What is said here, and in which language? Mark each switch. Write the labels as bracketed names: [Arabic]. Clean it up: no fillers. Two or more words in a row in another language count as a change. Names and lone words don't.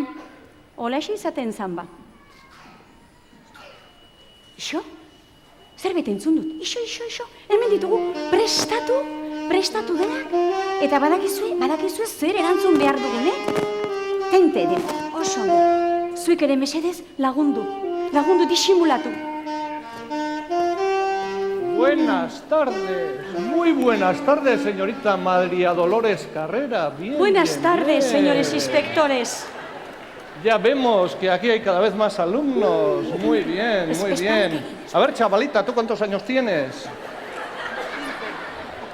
[Basque] Hola izaten zan Ixo? Zerbait entzun dut. Ixo. Hemen ditugu, prestatu denak. Eta badakizue zer erantzun behar dugun, Tente den, oso ondo. Zuek ere mesedez lagundu disimulatu. [Spanish] Buenas tardes, muy buenas tardes, señorita María Dolores Carrera. Buenas tardes, señores inspectores. Ya vemos que aquí hay cada vez más alumnos. Muy bien. A ver, chavalita, ¿tú cuántos años tienes?